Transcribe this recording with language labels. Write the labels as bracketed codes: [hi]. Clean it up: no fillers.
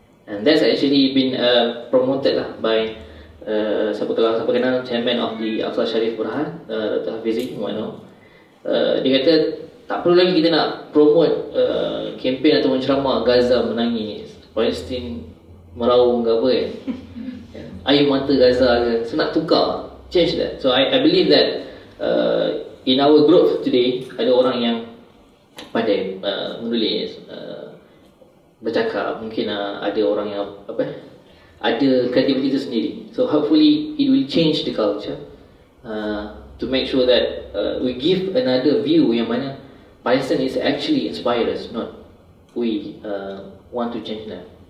[en] And that's actually been promoted lah by [ms] siapa kenal [en] chairman of the Aqsa Sharif Burhan, Dr. [ms] Hafizi Mu'ano. Dia kata tak perlu lagi kita nak promote kempen atau ceramah Gaza menangis, Palestin meraung ke apa kan. Air mata Gaza ke. So nak tukar, [en] change that. So I believe that in our group today [ms] ada orang yang pandai menulis, bercakap, mungkin ada orang yang ada kreativiti itu sendiri. [en] So hopefully it will change the culture to make sure that we give another view [ms] yang mana [en] Palestine is actually inspired us, not we want to change them.